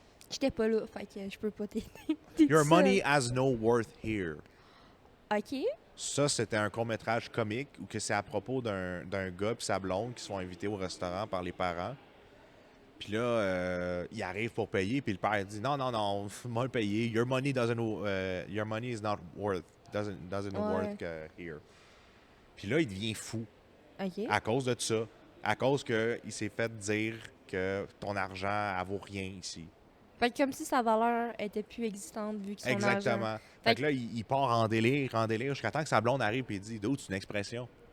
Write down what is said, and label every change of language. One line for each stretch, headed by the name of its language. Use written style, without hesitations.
French: J'étais pas là, fait que je peux pas t'aider.
English: Your Money Has No Worth Here.
French: OK. Ça, c'était un court-métrage comique où que c'est à propos d'un gars et sa blonde qui sont invités au restaurant par les parents. Puis là, il arrive pour payer, puis le père dit non, moi le payer.
English: Your money is not worth, doesn't worth here.
French: Puis là, il devient fou OK. à cause de ça, à cause que il s'est fait dire que ton argent, elle vaut rien ici. Fait que comme si sa valeur était plus existante vu que son Exactement. argent... Fait que là, il part en délire, jusqu'à temps que sa blonde arrive et il dit d'où c'est une expression.